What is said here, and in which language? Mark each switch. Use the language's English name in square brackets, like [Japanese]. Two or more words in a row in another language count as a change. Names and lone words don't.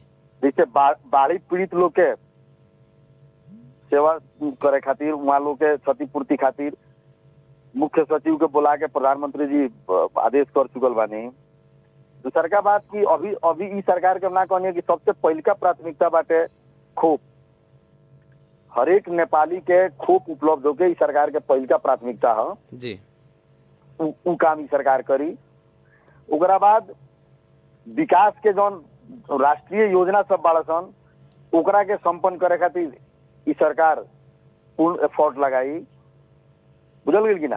[Bhojpuri] जैसे बाढ़ी पीड़ित लोग के सेवा करे खातिर, वहाँ लोग के क्षतिपूर्ति खातिर मुख्य सचिव के बुला के प्रधानमंत्री जी आदेश कर चुकल बानी। दूसरा बात की अभी इस सरकार के ना कहनी कि सबसे पहले का प्राथमिकता बाटे खोप, हरेक नेपाली के खोप उपलब्ध होके इस सरकार के पहले का प्राथमिकता है जी। उ काम इस सरकार करी। ओकरा बाद विकास के जौन राष्ट्रीय योजना सब बाड़ा सन ओकरा के संपन्न करे खातिर इस सरकार पूर्ण एफर्ट लगाई, बुझल गेल कि ना।